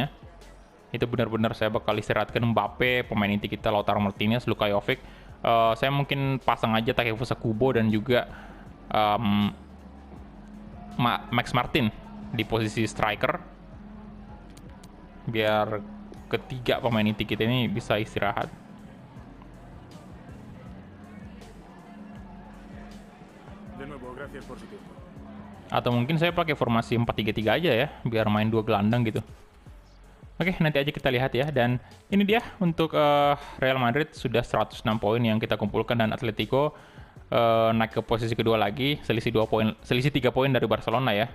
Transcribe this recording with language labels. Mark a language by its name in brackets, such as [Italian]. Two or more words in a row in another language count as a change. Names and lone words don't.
[Indonesian] Itu benar-benar saya bakal istirahatkan Mbappe, pemain inti kita Lautaro Martinez, Luka Jovic. Saya mungkin pasang aja Takefusa Kubo dan juga Max Martin di posisi striker. Biar ketiga pemain inti kita ini bisa istirahat. [Spanish] De nuevo, gracias por su tiempo. [Indonesian] Atau mungkin saya pakai formasi 4-3-3 aja ya, biar main 2 gelandang gitu. Oke, nanti aja kita lihat ya. Dan ini dia untuk Real Madrid sudah 106 poin yang kita kumpulkan, dan Atletico naik ke posisi kedua lagi, selisih 3 poin dari Barcelona ya.